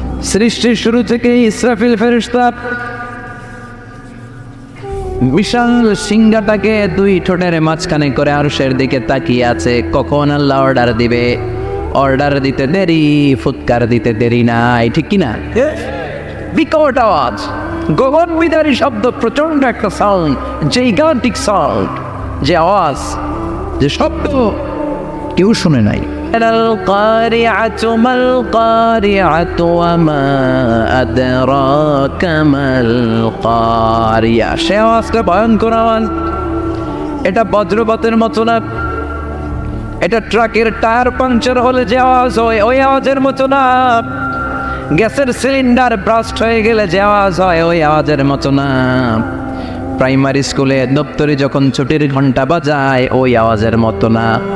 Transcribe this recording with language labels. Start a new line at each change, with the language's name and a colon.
Bangla: সৃষ্টির শুরু থেকেই ইসরাফিল ফেরেশতা বিশাল সিংহাটাকে 2 ঠোঁটের মাঝখানে করে আরশের দিকে তাকিয়ে আছে, কখন আল্লাহ অর্ডার দিবে। অর্ডার দিতে দেরি, ফুৎকার দিতে দেরি নাই, ঠিক কিনা? বিকট আওয়াজ, গগন বিদারী শব্দ, প্রচন্ড একটা সাউন্ড, জাইগান্টিক সাউন্ড, যে আওয়াজ, যে শব্দ কেউ শুনে নাই।
Arabic: القارعة ما القارعة وما أدراك ما القارعة।
Bangla: সে আওয়াজটা ভয়ঙ্কর আওয়াজ। এটা বজ্রপাতের মতো না, এটা ট্রাকের টায়ার পাংচার হলে যে আওয়াজ হয় ওই আওয়াজের মতো না, গ্যাসের সিলিন্ডার ব্রাস্ট হয়ে গেলে যে আওয়াজ হয় ওই আওয়াজের মতো না, প্রাইমারি স্কুলে দপ্তরে যখন ছুটির ঘন্টা বাজায় ওই আওয়াজের মতো না।